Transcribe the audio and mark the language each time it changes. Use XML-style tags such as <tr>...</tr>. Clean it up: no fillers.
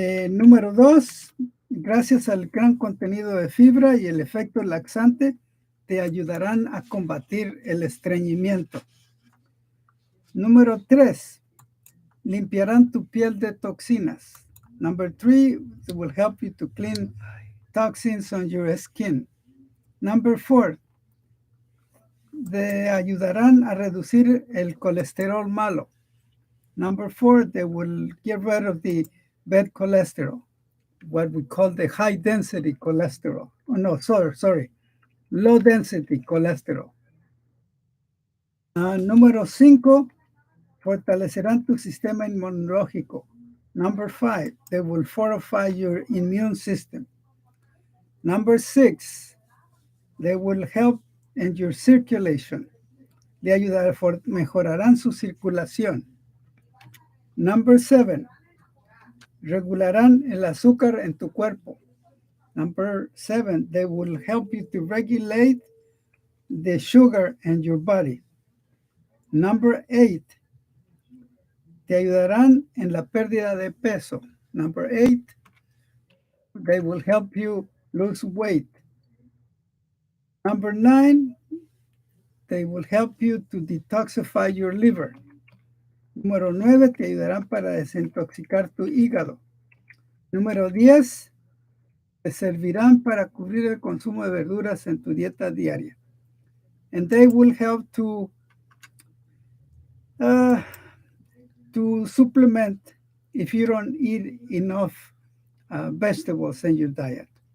<es>Número dos, gracias al gran contenido de fibra y el efecto laxante, te ayudarán a combatir el estreñimiento. Número 3, limpiarán tu piel de toxinas.</es> <en>Number 3, it will help you to clean toxins on your skin. Number 4,</en> <es>te ayudarán a reducir el colesterol malo.</es> <en>Number 4, they will get rid of the bad cholesterol, what we call the high density cholesterol. Oh, no, sorry, low density cholesterol.</en> <es>Número 5, fortalecerán tu sistema inmunológico.</es> <en>Number 5, they will fortify your immune system. Number 6, they will help in your circulation.</en> <es>Le mejorarán su circulación.</es> <en>Number 7,</en> <es>regularán el azúcar en tu cuerpo.</es> <en>Number 7, they will help you to regulate the sugar in your body. Number 8,</en> <es>te ayudarán en la pérdida de peso.</es> <en>Number 8, they will help you lose weight. Number 9, they will help you to detoxify your liver.</en> <es>Número 9, te ayudarán para desintoxicar tu hígado. Número 10, te servirán para cubrir el consumo de verduras en tu dieta diaria.</es> <en>And they will help to supplement if you don't eat enough vegetables in your diet.</en>